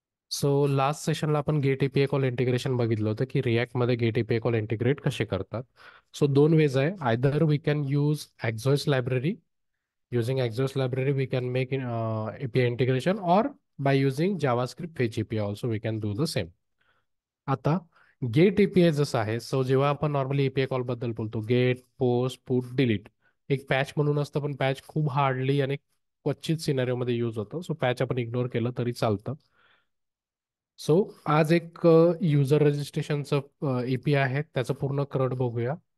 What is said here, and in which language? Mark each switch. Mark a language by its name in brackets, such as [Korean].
[Marathi] So last सेशनला आपण gate API call integration बघितलं होतं की रिॲक्टमध्ये गेट एपीआय कॉल इंटिग्रेट कसे करतात. सो दोन वेज आहे. [English] Either we can use Axios library. Using Axios library we can make in API integration, [Hindi] और [English] By using JavaScript fetch API also we can do the same. [Marathi] आता gate API जसं आहे, so जेव्हा आपण नॉर्मली एपीआय कॉल बद्दल बोलतो, get post put delete, एक patch म्हणून असतं, पण पॅच खूप हार्डली आणि क्वचित सिनारिओमध्ये यूज होतं. सो पॅच आपण इग्नोर केलं तरी चालतं. सो आज एक युजर रजिस्ट्रेशनचं एपीआय आहे, त्याचं पूर्ण क्रड बघूया.